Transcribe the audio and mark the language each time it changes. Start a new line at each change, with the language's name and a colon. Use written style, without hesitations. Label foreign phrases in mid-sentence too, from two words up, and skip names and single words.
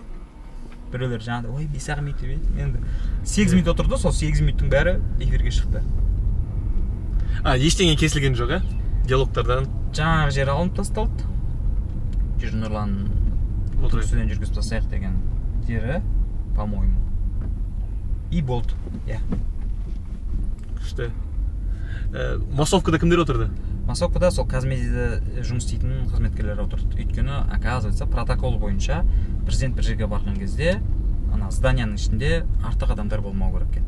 Kazakh: Біреулер жаңағыдай, ой, 5 минут деп. Енді 8 минут отырды, сол 8 минуттың бәрі эфирге шықты. Ештеңе кесілген жоқ, диалогтардан? Жаңағы жер алынып тасталды. Жүр Нұрлан, түнгі студияны жүргізіп тастайық деген жері, по-моему. И болды. Күшті. Массовкада кімдер отырды? Массовкада сол Казмедиада жұмыс істейтін қызметкерлер отырды. Өйткені, оказывается, протокол бойынша президент бір жерге барған кезде, ана зданияның ішінде артық адамдар болмау керек екен.